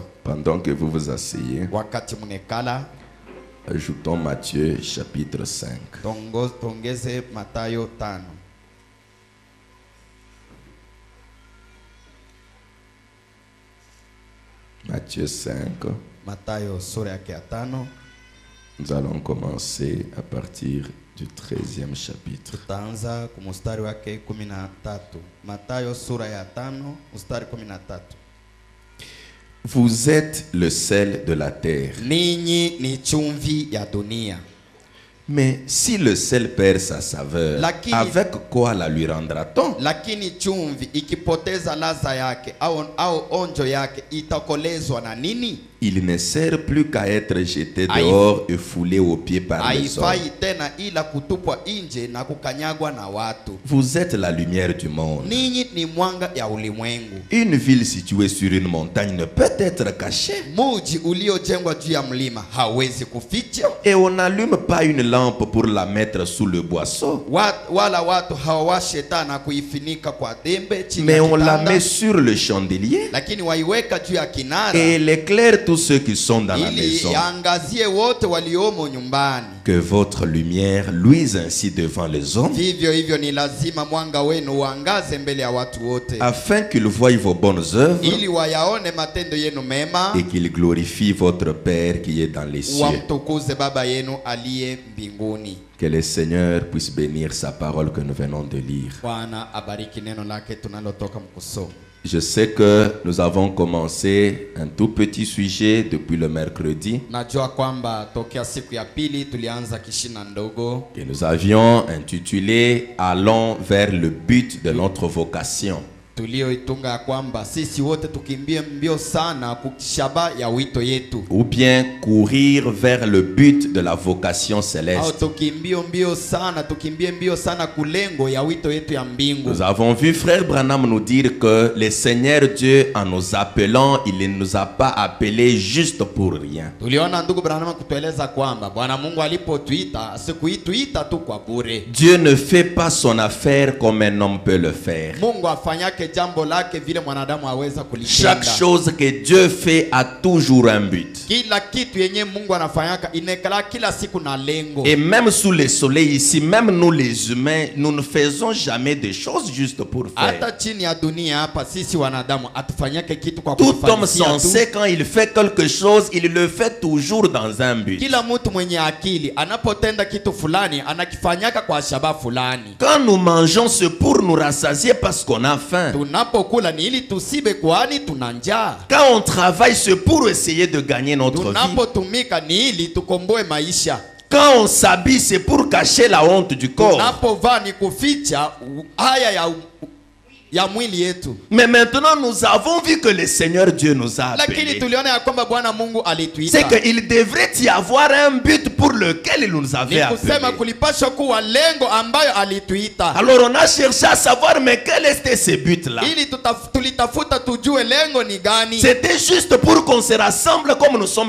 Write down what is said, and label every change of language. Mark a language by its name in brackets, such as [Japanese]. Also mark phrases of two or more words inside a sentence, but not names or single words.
[French] Pendant que vous vous asseyez, [Swahili] Wakati mnekala, [French] ajoutons Matthieu chapitre 5. [Swahili] tongeze Mathayo 5. [French] Matthieu 5. [Swahili] Mathayo sura yake ya 5. [French] Nous allons commencer à partir du 13e chapitre. [Swahili] Tutaanza kumustari wake 13. Mathayo sura ya 5 mstari 13. [French] Vous êtes le sel de la terre. [Swahili] Ninyi ni chumvi ya dunia. [French] Mais si le sel perd sa saveur, [Swahili] Lakini- [French] avec quoi la lui rendra-t-on? [Swahili] Lakini chumvi ikipoteza ladha yake au onjo yake itakolezwa na nini? [French] Il ne sert plus qu'à être jeté dehors et foulé aux pieds par les hommes. [Swahili] Haifai tena ila kutupwa nje na kukanyagwa na watu. [French] Vous êtes la lumière du monde. [Swahili] Ninyi ni mwanga ya ulimwengu. [French] Une ville située sur une montagne ne peut être cachée. [Swahili] Muji uliojengwa juu ya mlima hawezi kuficha. [French] Et on n'allume pas une lampe pour la mettre sous le boisseau. [Swahili] Wala watu hawawashe taa na kuifinika kwa dembe chini [French] Mais [Swahili] ya [French] on la [Swahili] kitanda, [French] met sur le chandelier [Swahili] lakini waiweka juu ya kinara [French] et elle éclaire tous ceux qui sont dans la [Swahili] ili [French] maison. [Swahili] yaangazie wote waliomo nyumbani. [French] Que votre lumière luise ainsi devant les hommes, [Swahili] Vivyo hivyo ni lazima mwanga wenu uangaze mbele ya watu wote, [French] afin qu'ils voient vos bonnes œuvres [Swahili] ili wayaone matendo yenu mema, [French] et qu'ils glorifient votre Père qui est dans les cieux. [Swahili] wamtukuze Baba yenu aliye mbinguni. [French] Que le Seigneur puisse bénir sa parole que nous venons de lire. [Swahili] Bwana abariki neno lake tunalotoka mkusoma. [French] Je sais que nous avons commencé un tout petit sujet depuis le mercredi [Swahili] Najua kwamba tokea siku ya pili tulianza kishina ndogo [French] que nous avions intitulé Allons vers le but de notre vocation. [Swahili] tulioitunga ya kwamba sisi wote tukimbie mbio sana kushaba ya wito yetu, [French] Ou bien courir vers le but de la vocation [Swahili] au [French] céleste. [Swahili] tukimbie mbio sana kulengo ya wito yetu ya mbingu. [French] Nous avons vu Frère Branham nous dire que le Seigneur Dieu, en nous appelant, il ne nous a pas appelés juste pour rien. [Swahili] Tuliona ndugu Branham kutueleza kwamba Bwana Mungu alipotuita asikuituita tu kwa bure. [French] Dieu ne fait pas son affaire comme un homme peut le faire. [Swahili] Mungu afanyake jambo lake vile mwanadamu aweza kulitenda. [French] Chaque chose que Dieu fait a toujours un but. [Swahili] Kila kitu yenye Mungu anafanyaka inekala kila siku na lengo. [French] Et même sous le soleil ici, même nous les humains, nous ne faisons jamais des choses juste pour [Swahili] Hata [French] faire. [Swahili] chini ya dunia hapa sisi wanadamu atufanyake kitu kwa [French] Tout homme [Swahili] kufanyia tu. [French] sensé, quand il fait quelque chose, il le fait toujours dans un but. [Swahili] Kila mtu mwenye akili anapotenda kitu fulani anakifanyaka kwa shabaha fulani. [French] Quand nous mangeons, c'est pour nous rassasier parce qu'on a faim. [Swahili] Tunapokula ni ili tusibe kwani tuna njaa. [French] Quand on travaille, c'est pour essayer de gagner notre vie. [Swahili] Tunapotumika ni ili tukomboe maisha. [French] Quand on s'habille, c'est pour cacher la honte du corps. [Swahili] Tunapovaa ni kuficha haya ya mwili yetu. [French] Mais maintenant, nous avons vu que le Seigneur Dieu nous a [Swahili] Lakini [French] appelés. [Swahili] tuliona ya kwamba Bwana Mungu [French] C'est [Swahili] alituita. [French] qu'il devrait y avoir un but pour lequel il nous avait [Swahili] Ni kusema [French] appelés. [Swahili] kulipaswa kuwa lengo ambayo alituita. [French] Alors on a cherché à savoir, mais quel était ce but-là? [Swahili] Ili tulitafuta tujue lengo ni gani. [French] C'était juste pour qu'on se rassemble comme nous sommes